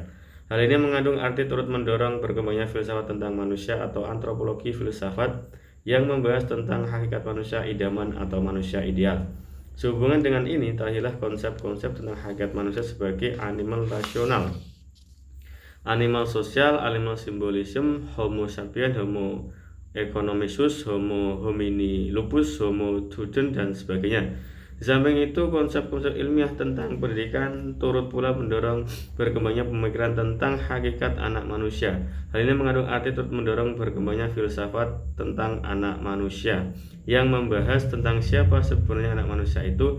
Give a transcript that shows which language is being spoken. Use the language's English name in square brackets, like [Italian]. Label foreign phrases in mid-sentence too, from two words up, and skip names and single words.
[Indonesian] Hal ini mengandung arti turut mendorong berkembangnya filsafat tentang manusia atau antropologi filsafat yang membahas tentang hakikat manusia idaman atau manusia ideal. Sehubungan dengan ini, terlahirlah konsep-konsep tentang hakikat manusia sebagai [Latin] animal rasional, animal sosial, animal simbolism, homo sapiens, homo economicus, homo homini lupus, homo student, [Indonesian] dan sebagainya. Di samping itu, konsep-konsep ilmiah tentang pendidikan turut pula mendorong berkembangnya pemikiran tentang hakikat anak manusia. Hal ini mengandung arti turut mendorong berkembangnya filsafat tentang anak manusia yang membahas tentang siapa sebenarnya anak manusia itu.